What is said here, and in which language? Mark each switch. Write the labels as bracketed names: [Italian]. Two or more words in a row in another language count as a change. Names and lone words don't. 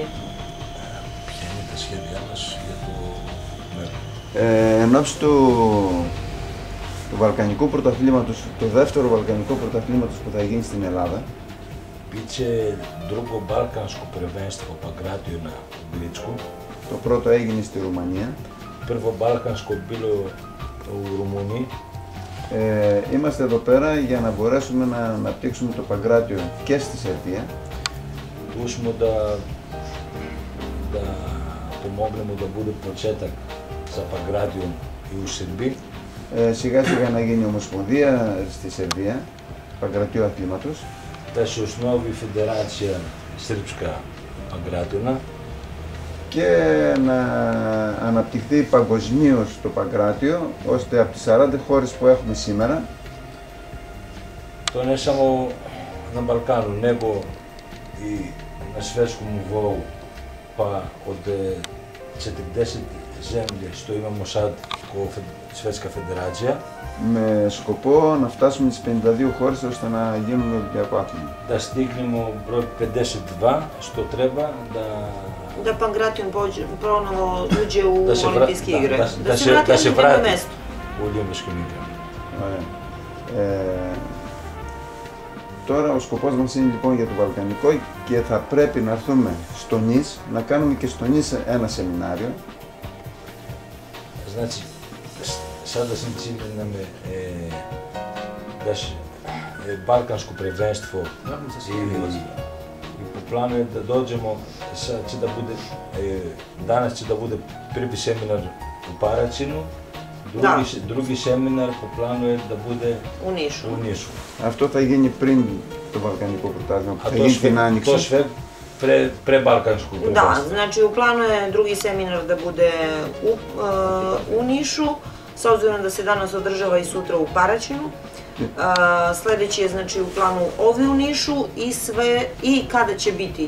[Greek] Ποια είναι τα σχέδιά μας για το μέλλον. Εν ώψη του Βαλκανικού Πρωταθλήματος, το δεύτερο Βαλκανικό Πρωταθλήματος που θα γίνει στην Ελλάδα. [Serbian] Biće drugo balkansko prvenstvo Pagratijona u Grčku. [Greek] Το πρώτο έγινε στη Ρουμανία. [Serbian] Prvo balkansko bilo u Rumuniji. [Greek] Είμαστε εδώ πέρα για να μπορέσουμε να αναπτύξουμε το Παγκράτιο και στη Σερβία. [Serbian] Tu smo da pomognemo da bude početak sa Pagratijom i u Srbiji. [Greek] Σιγά σιγά να γίνει ομοσπονδία στη Σερβία, Παγκρατίου Αθλήματος. [Serbian] Da se osnovi Federacija Srpska Pagratijona. [Greek] Και να αναπτυχθεί παγκοσμίως το Παγκράτιο, ώστε από τις 40 χώρες που έχουμε σήμερα. [Serbian] To ne samo na Balkanu, nego i na svjetskom nivou, pa od 40 zemlje što imamo sad kao Svjetska federacija. [Greek] Με σκοπό να φτάσουμε στις 52 χώρες ώστε να γίνουμε Ολυμπιακό άθλημα. [Serbian] Da stignemo broj 52 što treba da Pagration ponovo uđe u olimpijske igre. Da se vrati na mesto. U olimpijskim igrama. [Greek] Τώρα ο σκοπός μας είναι λοιπόν για το Βαλκανικό και θα πρέπει να έρθουμε στο Νις, να κάνουμε και στο Νις ένα σεμινάριο. [Serbian] Znači, sada sam cilj nam da balkansko prvenstvo i po planu je da dođemo, danas će da bude prvi seminar u Paraćinu, drugi seminar po planu je da bude u Nišu. [Greek] Αυτό θα γίνει πριν το Βαλκανικό Πρωτάθλημα που θα γίνει την Άνοιξη. [Serbian] To sve pre balkanskog prvenstva. Da, znači u planu je drugi seminar da bude u Nišu, s obzirom da se danas održava i sutra u Paraćinu. Sledeći je znači u planu ovdje u Nišu i kada će biti.